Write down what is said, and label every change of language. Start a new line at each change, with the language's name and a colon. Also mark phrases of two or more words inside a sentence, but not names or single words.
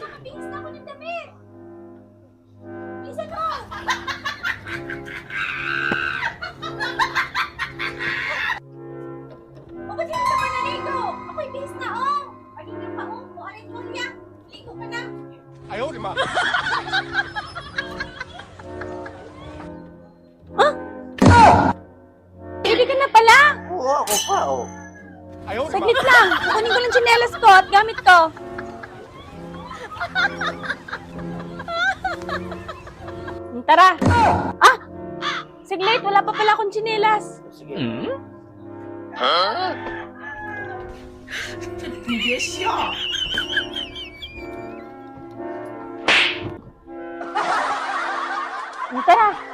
Filipino: Nakabihis na ako ng damit. Bilisan mo! O, ba't hindi ka pa naligo? Ako'y bihis na, oh! Kanina pa, oh! Kuharin mo niya. Ligo ka na.
Chinese: 哎呦我的妈！
Filipino: Pwede ka na pala. Oo, ako pa, oh.
Chinese: 哎呦我的妈！
Filipino: Saglit lang. Kukunin ko lang tsinelas ko at gamit ko. Tara. Ah! Saglit, wala pa pala akong tsinelas. Sige. Tara.